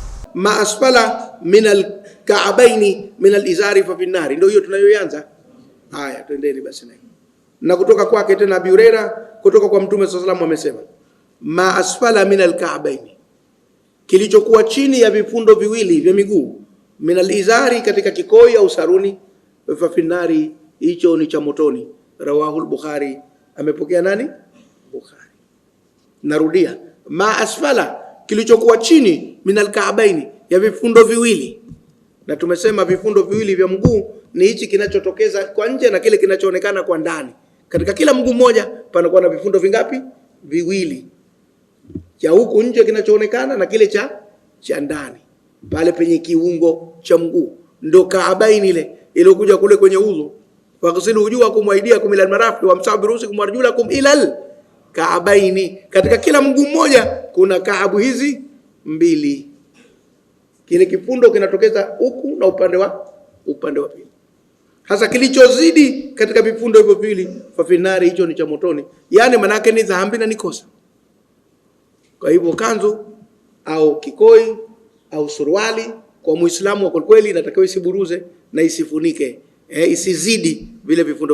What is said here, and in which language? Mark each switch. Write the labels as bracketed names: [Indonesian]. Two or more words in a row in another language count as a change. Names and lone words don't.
[Arabic] ما أسفل من الكعبين من الإزار ففي النار. [Swahili] Ndio hiyo tunayoanza. Haya, twendeni basi na kutoka kwake tena Abi Huraira kutoka kwa Mtume [Arabic] صلى الله عليه وسلم [Swahili] amesema, [Arabic] ما أسفل من الكعبين, [Swahili] kilichokuwa chini ya vifundo viwili vya miguu, [Arabic] من الإزار, [Swahili] katika kikoi au saruni, [Arabic] ففي النار, [Swahili] hicho ni cha motoni. [Arabic] رواه البخاري, [Swahili] amepokea nani? Bukhari. Narudia, [Arabic] ما أسفل, [Swahili] kilichokuwa chini, [Arabic] من الكعبين, [Swahili] ya vifundo viwili. Na tumesema vifundo viwili vya mguu ni hichi kinachotokeza kwa nje na kile kinachoonekana kwa ndani. Katika kila mguu mmoja panakuwa na vifundo vingapi? Viwili. Cha huku nje kinachoonekana na kile cha ndani. Pale penye kiungo cha mguu ndo ka'baini ile iliyokuja kule kwenye udhu. [Arabic] واغسلوا وجوهكم وأيديكم إلى المرافق وامسحوا برءوسكم وأرجلكم إلى الكعبين. [Swahili] Katika kila mguu mmoja kuna kaabu hizi mbili. Kile kifundo kinatokeza huku na upande wa pili. Hasa kilichozidi katika vifundo hivyo viwili, [Arabic] ففي النار, [Swahili] hicho ni cha motoni. Yani manake ni dhambi na ni kosa. Kwa hivyo kanzu au kikoi au suruali kwa Muislamu wa kweli inatakiwa isiburuze na isifunike, isizidi vile vifundo.